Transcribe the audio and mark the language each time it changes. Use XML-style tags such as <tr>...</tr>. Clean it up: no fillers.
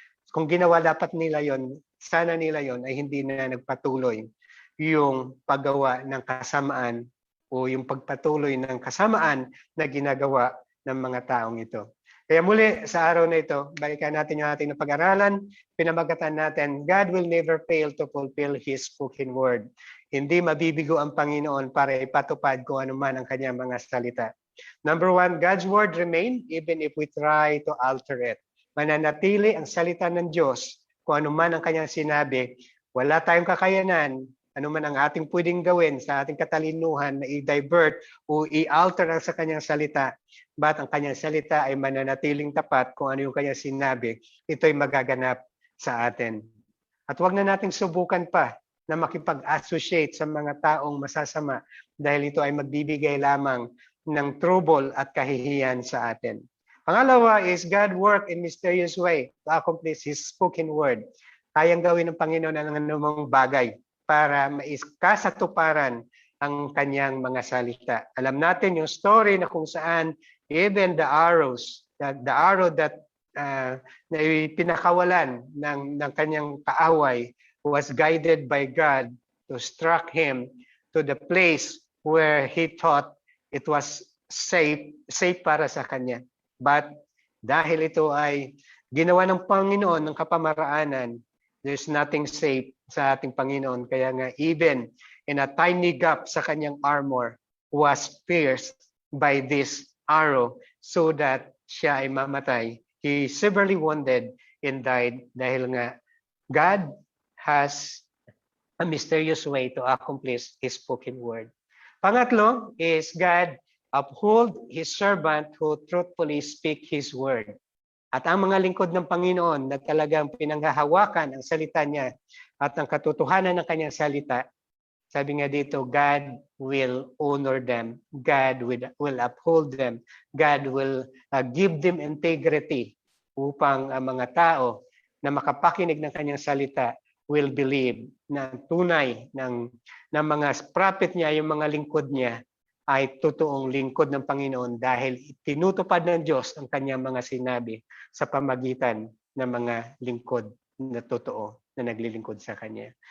<tl>Kung ginawa dapat nila yon, sana nila yon ay hindi na nagpatuloy yung paggawa ng kasamaan o yung pagpatuloy ng kasamaan na ginagawa ng mga taong ito. Kaya muli sa araw na ito, balikan natin yung ating napag-aralan, pinamagatan natin,</tl> <en>God will never fail to fulfill His spoken word.</en> <tl>Hindi mabibigo ang Panginoon para ipatupad kung ano man ang kanyang mga salita.</tl> <en>Number one, God's word remain even if we try to alter it.</en> <tl>Mananatili ang salita ng Diyos kung ano man ang kanyang sinabi. Wala tayong kakayanan, ano man ang ating pwedeng gawin sa ating katalinuhan na i-divert o i-alter ang sa kanyang salita. But ang kanyang salita ay mananatiling tapat kung ano yung kanyang sinabi. Ito'y magaganap sa atin. At huwag na nating subukan pa na makipag-associate sa mga taong masasama dahil ito ay magbibigay lamang ng trouble at kahihiyan sa atin.</tl> <en>Pangalawa is God work in mysterious way to accomplish His spoken word.</en> <tl>Kayang gawin ng Panginoon ang anumang bagay para maiskasatuparan ang kanyang mga salita. Alam natin yung story na kung saan</tl> <en>even the arrow that</en> <tl>na pinakawalan ng kanyang kaaway</tl> <en>was guided by God to struck him to the place where he thought it was safe</en> <tl>para sa kanya. But dahil ito ay ginawa ng Panginoon ng kapamaraanan,</tl> <en>there's nothing safe</en> <tl>sa ating Panginoon. Kaya nga</tl> <en>even in a tiny gap</en> <tl>sa kanyang</tl> <en>armor was pierced by this arrow so that</en> <tl>siya ay mamatay.</tl> <en>He severely wounded and died</en> <tl>dahil nga</tl> <en>God has a mysterious way to accomplish His spoken word. Pangatlo is God uphold His servant who truthfully speak His word.</en> <tl>At ang mga lingkod ng Panginoon na talagang pinanghahawakan ang salita niya at ang katotohanan ng kanyang salita, sabi nga dito,</tl> <en>God will honor them. God will uphold them. God will give them integrity</en> <tl>upang ang mga tao na makapakinig ng kanyang salita</tl> <en>will believe</en> <tl>na tunay ng mga prophet niya, yung mga lingkod niya, ay totoong lingkod ng Panginoon dahil tinutupad ng Diyos ang kanyang mga sinabi sa pamagitan ng mga lingkod na totoo na naglilingkod sa kanya.</tl>